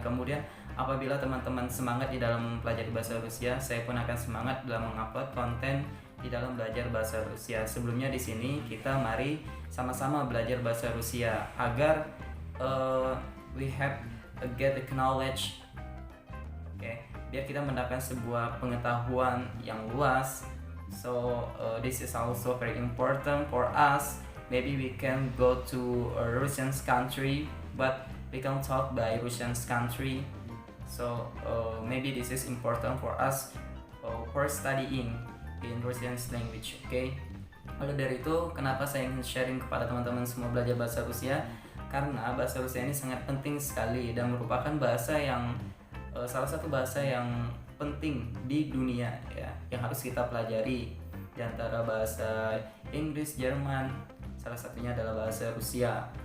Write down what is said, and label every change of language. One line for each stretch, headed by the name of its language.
Indonesian: Kemudian apabila teman-teman semangat di dalam mempelajari bahasa Rusia, saya pun akan semangat dalam mengupload konten di dalam belajar bahasa Rusia. Sebelumnya di sini kita mari sama-sama belajar bahasa Rusia agar
English: we have get the knowledge.
Indonesian: Biar kita mendapatkan sebuah pengetahuan yang luas.
English: So this is also very important for us. Maybe we can go to a Russian country, but we can talk by Russian country. So maybe this is important for us for studying in Russian language. Okay.
Indonesian: Oleh dari itu, kenapa saya ingin sharing kepada teman-teman semua belajar bahasa Rusia? Karena bahasa Rusia ini sangat penting sekali dan merupakan bahasa yang salah satu bahasa yang penting di dunia ya, yang harus kita pelajari. Di antara bahasa Inggris, Jerman, salah satunya adalah bahasa Rusia.